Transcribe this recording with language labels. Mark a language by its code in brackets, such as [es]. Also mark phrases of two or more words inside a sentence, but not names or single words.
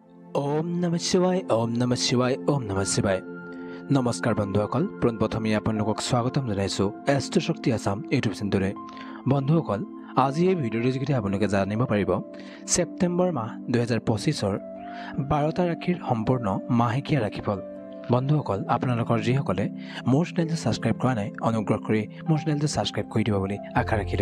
[sa] ओम नमः शिवाय ओम नमः शिवाय ओम नमः शिवाय। [as] नमस्कार बंधुসকল, পোনপ্ৰথমে আপোনালোকক স্বাগতম জনাইছো এষ্ট্ৰ শক্তি আসাম ইউটিউব চেনেলৰে। বন্ধুসকল, আজি এই ভিডিঅ'ৰ যোগেদি আপোনালোকে জানিব পাৰিব সেপ্টেম্বৰ মাহ 2025ৰ 12টা ৰাশিৰ সম্পূৰ্ণ মাহেকীয়া ৰাশিফল। বন্ধুসকল, আপোনালোকৰ যিসকলে মোৰ চেনেলটো সাবস্ক্ৰাইব কৰা নাই, অনুগ্ৰহ কৰি মোৰ চেনেলটো সাবস্ক্ৰাইব কৰি দিব বুলি আশা ৰাখিলো।